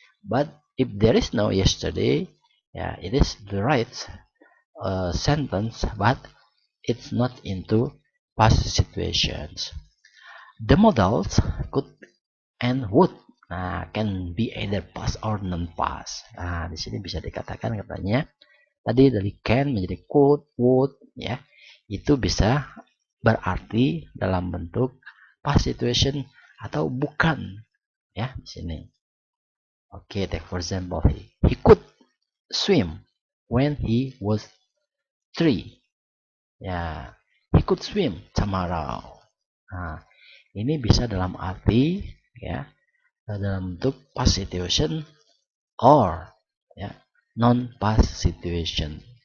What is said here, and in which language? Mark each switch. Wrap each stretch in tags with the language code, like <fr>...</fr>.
<en>But if there is no yesterday, it is the right sentence, but it's not into past situations. The modals could and would can be either past or non-past.</en> <id>Di sini bisa dikatakan katanya tadi dari can menjadi could, would, itu bisa berarti dalam bentuk</id> <en>past situation</en> <id>atau bukan, di sini.</id> <en>Take for example, he could swim when he was 3. He could swim tomorrow.</en> <id>Nah, ini bisa dalam arti dalam bentuk</id> <en>past situation or non-past situation.</en>